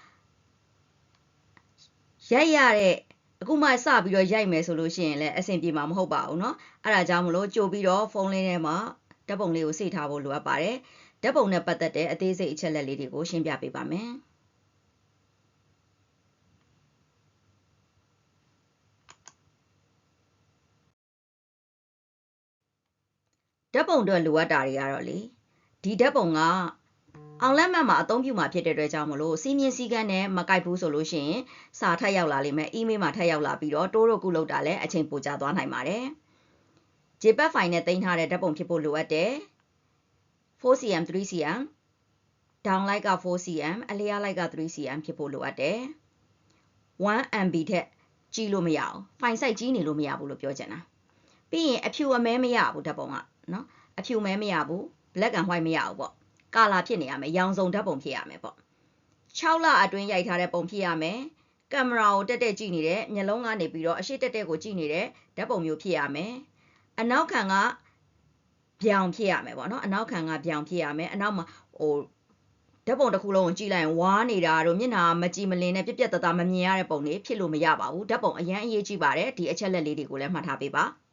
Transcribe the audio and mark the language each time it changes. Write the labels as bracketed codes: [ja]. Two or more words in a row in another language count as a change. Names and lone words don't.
[my] ရိုက်ရတဲ့အခုမှစပြီးတော့ရိုက်မယ်ဆိုလို့ရှိရင်လည်းအဆင်ပြေမှာမဟုတ်ပါဘူးเนาะအဲ့ဒါကြောင့်မလို့ကြိုပြီးတော့ဖုန်းလေးထဲမှာဓာတ်ပုံလေးကို save ထားဖို့လိုအပ်ပါတယ်ဓာတ်ပုံနဲ့ပတ်သက်တဲ့အသေးစိတ်အချက်လက်လေးတွေကိုရှင်းပြပေးပါမယ်ဓာတ်ပုံအတွက်လိုအပ်တာတွေကတော့လေဒီဓာတ်ပုံကအောင်လက်မှ တ်မှာအသုံးပြုမှာဖြစ်တဲ့အတွက်ကြောင့်မလို့စီးမြင့်စည်းကမ်းနဲ့မကိုက်ဘူးဆိုလို့ရှိရင်စာထပ်ရောက်လာလိမ့်မယ်အီးမေးလ်မှာထပ်ရောက်လာပြီးတော့တိုးတို့ကုလုပ်တာလည်းအချိန်ပိုကြာသွားနိုင်ပါတယ် JPEG ဖိုင်နဲ့တင်ထားတဲ့ဓာတ်ပုံဖြစ်ဖို့လိုအပ်တယ် 4cm 3cm [en] down light [my] က 4cm အလျား light က 3cm ဖြစ်ဖို့လိုအပ်တယ် 1MB ထက်ကြီးလို့မရအောင်ဖိုင် size ကြီးနေလို့မရဘူးလို့ပြောချင်တာပြီးရင်အဖြူအမဲမရ ဘူးဓာတ်ပုံကနော်အဖြူမဲမရဘူး [en] black and white [my] မရဘူးပေါ့ကာလာဖြစ်နေရမယ်ရောင်စုံဓာတ်ပုံဖြစ်ရမယ်ပေါ့6လအတွင်းရိုက်ထားတဲ့ပုံဖြစ်ရမယ်ကင်မရာကိုတက်ကြည့်နေတဲ့မျက်လုံးကနေပြီးတော့အရှိတက်ကိုကြည့်နေတဲ့ဓာတ်ပုံမျိုးဖြစ်ရမယ်အနောက်ခံကပြောင်ဖြစ်ရမယ်ပေါ့နော်အနောက်ခံကပြောင်ဖြစ်ရမယ်အနောက်မှာဓာတ်ပုံတစ်ခုလုံးကိုကြည့်လိုက်ရင်ဝါးနေတာတို့မျက်နှာမကြည်မလင်နဲ့ပြက်ပြက်သားသားမမြင်ရတဲ့ပုံတွေဖြစ်လို့မရပါဘူးဓာတ်ပုံအရန်အရေးကြီးပါတယ်ဒီအချက်လက်လေးတွေကိုလည်းမှတ်ထားပေးပါ